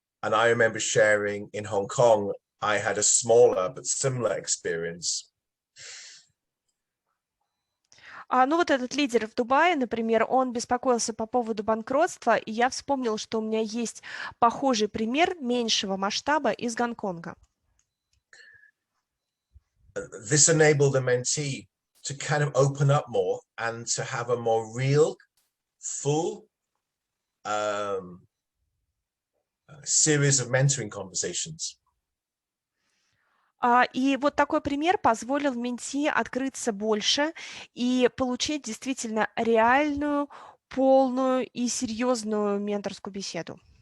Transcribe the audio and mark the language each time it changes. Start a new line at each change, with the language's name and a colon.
English: And I remember sharing in Hong Kong, I had a smaller but similar experience.
Russian: Ну вот этот лидер в Дубае, например, он беспокоился по поводу банкротства, и я вспомнил, что у меня есть похожий пример меньшего масштаба из Гонконга.
English: This enabled the mentee to kind of open up more and to have a more real, full series of mentoring conversations.
Russian: И вот такой пример позволил менти открыться больше и получить действительно реальную, полную и серьезную менторскую беседу.